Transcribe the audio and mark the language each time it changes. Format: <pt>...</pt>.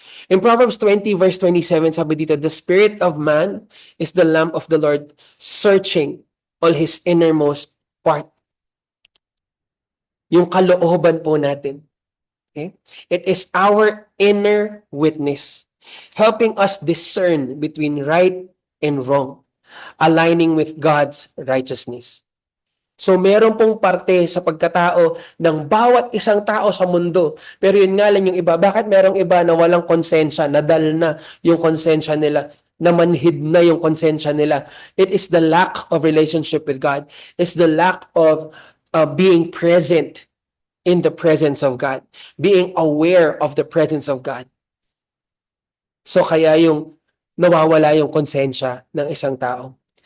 <en>In Proverbs 20 verse 27,</en> <tl>sabi dito,</tl> <en>the spirit of man is the lamp of the Lord, searching all his innermost part.</en> <tl>Yung kalooban po natin.</tl> <en>Okay? It is our inner witness, helping us discern between right and wrong, aligning with God's righteousness.</en> <tl>So meron pong parte sa pagkatao ng bawat isang tao sa mundo. Pero yun nga lang yung iba. Bakit merong iba na walang konsensya, nadal na yung konsensya nila, namanhid na yung konsensya nila?</tl> <en>It is the lack of relationship with God. It's the lack of being present in the presence of God. Being aware of the presence of God.</en> <tl>So kaya yung nawawala yung konsensya ng isang tao.</tl>